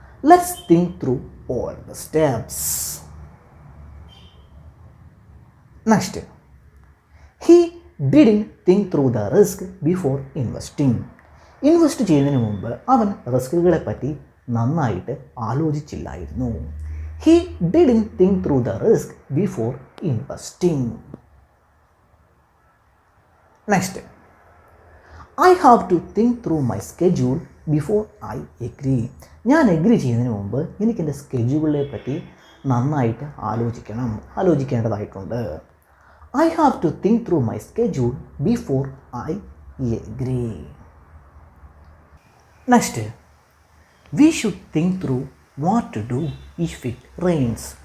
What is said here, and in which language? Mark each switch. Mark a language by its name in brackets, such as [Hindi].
[English] Let's think through all the steps. Next, he didn't think through the risk before investing. [Malayalam] Invest ചെയ്യുന്നതിന് മുമ്പ് അവൻ റിസ്കുകളെ പറ്റി നന്നായിട്ട് ആലോചിച്ചില്ലായിരുന്നു. [English] He didn't think through the risk before investing. Next, I have to think through my schedule before I agree. [Malayalam] ഞാൻ agree ചെയ്യുന്നതിന് മുമ്പ് എനിക്ക് എൻ്റെ സ്കെഡ്യൂളിനെ പറ്റി നന്നായിട്ട് ആലോചിക്കേണ്ടതായിട്ടുണ്ട്. [English] I have to think through my schedule before I agree. Next, we should think through what to do if it rains.